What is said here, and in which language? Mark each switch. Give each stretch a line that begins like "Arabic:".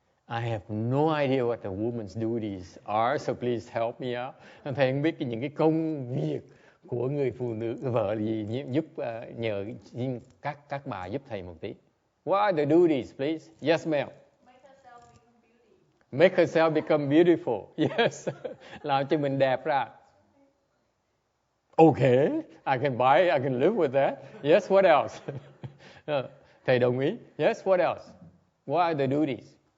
English: I have no idea what the woman's duties are, so please help me out.
Vietnamese: Thầy không biết những cái công việc của người phụ nữ, vợ gì giúp nhờ các bà giúp thầy một tí.
English: What are the duties, please? Yes, ma'am. Make herself become beautiful. Yes.
Vietnamese: Làm cho mình đẹp ra.
English: Okay, I can live with that. Yes, what else?
Vietnamese: Thầy đồng ý.
English: Yes, what else? What are the duties?